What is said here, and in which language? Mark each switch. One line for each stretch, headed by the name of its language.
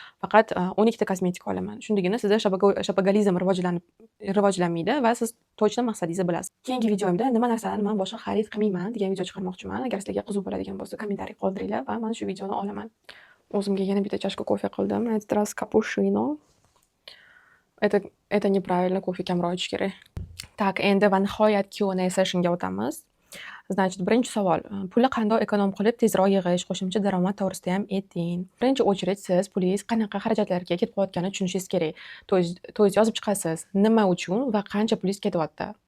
Uzbek: Faqat 12 ta kosmetika olaman. Shundagina sizda shopogalizm rivojlanmaydi va siz
Russian: точно
Uzbek: maqsadingizni bilasiz. Keyingi videomda nima narsalarni men boshqa xarid qilmayman degan video chiqarmoqchiman. Agar sizlarga qiziq bo'ladigan bo'lsa, kommentariy qoldiringlar va men shu videoni olaman. O'zimga yana bitta chashka кофе qildim.
Russian: На этот раз cappuccino. Это неправильно, кофе
Uzbek: kamroq ichish kerak.
Russian: Так,
Uzbek: endi va nihoyat Q&A sessionga o'tamiz.
Russian: Значит,
Uzbek: birinchi savol. Pulni qanday ekonom qilib tezroq yig'ish, qo'shimcha daromad to'g'risida ham ayting. Birinchi
Russian: очередь
Uzbek: siz pulingiz qanaqa xarajatlarga ketib qolganini tushunishingiz kerak.
Russian: To есть
Uzbek: yozib chiqasiz, nima uchun va qancha pulingiz ketyapti.